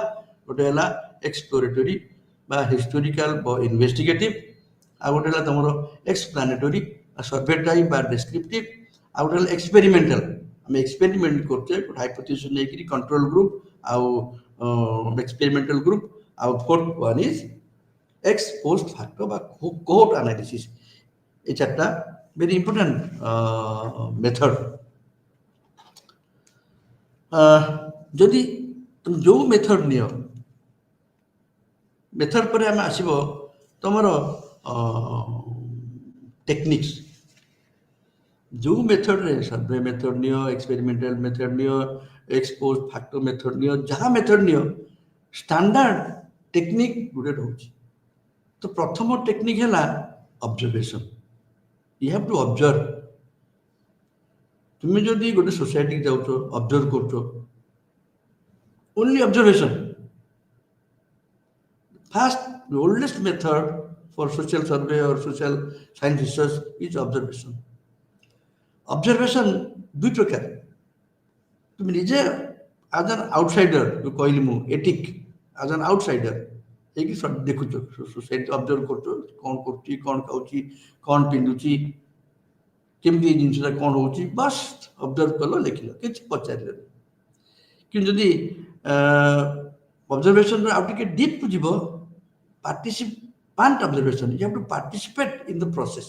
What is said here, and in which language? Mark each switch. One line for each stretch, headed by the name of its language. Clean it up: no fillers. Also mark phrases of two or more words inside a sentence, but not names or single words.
Odia: ଗୋଟେ ହେଲା ଏକ୍ସପ୍ଲୋରେଟୋରୀ বা
English: historical investigative,
Odia: ଆଉ ଗୋଟେ ହେଲା ତମର
English: explanatory survey type
Odia: ବା ଡେସ୍କ୍ରିପଟିଭ, ଆଉ ଗୋଟେ ହେଲା ଏକ୍ସପେରିମେଣ୍ଟାଲ, ଆମେ ଏକ୍ସପେରିମେଣ୍ଟ କରୁଛେ ଗୋଟେ ହାଇପୋଥେସିସ୍ ନେଇକିରି,
English: control group
Odia: ଆଉ
English: experimental group,
Odia: ଆଉ
English: fourth one is ex post facto
Odia: ବା
English: cohort analysis. এই 4টা very important method.
Odia: ଯଦି ତୁମେ ଯେଉଁ মেথড নিଅ, মেথড ପରେ ଆମେ ଆସିବ ତମର ଟେକ୍ନିକ୍ସ। ଯେଉଁ ମେଥଡରେ
English: survey method
Odia: ନିଅ,
English: experimental method
Odia: ନିଅ,
English: ex post facto method
Odia: ନିଅ, ଯାହା ମେଥଡ ନିଅ,
English: standard technique
Odia: ଗୋଟେ ରହୁଛି। ତ ପ୍ରଥମ ଟେକ୍ନିକ ହେଲା ଅବଜରଭେସନ।
English: you have to observe.
Odia: ତୁମେ ଯଦି ଗୋଟେ সোসাইটিকে যাଉଛ, ଅବଜର୍ଭ କରୁଛ,
English: only observation. First, the oldest method for social survey or social science research is observation.
Odia: Observation ଦୁଇ ପ୍ରକାର। তুমি ନିଜେ
English: as an outsider,
Odia: ଯୋଉ କହିଲି ମୁଁ ଏଟିକ୍,
English: as an outsider
Odia: ହେଇକି ଦେଖୁଛ, ସୋସାଇଟି ଅବଜର୍ଭ କରୁଛ, କ'ଣ କରୁଛି, କ'ଣ ଖାଉଛି, କ'ଣ ପିନ୍ଧୁଛି, କେମିତି ଜିନିଷଟା କ'ଣ ହେଉଛି, ବାସ୍ ଅବଜର୍ଭ କଲ, ଲେଖିଲ, କିଛି ପଚାରିଲେନି। କିନ୍ତୁ ଯଦି ଅବଜରଭେସନରେ ଆଉ ଟିକେ ଡିପ୍କୁ ଯିବ,
English: participant observation, you have to participate in the process.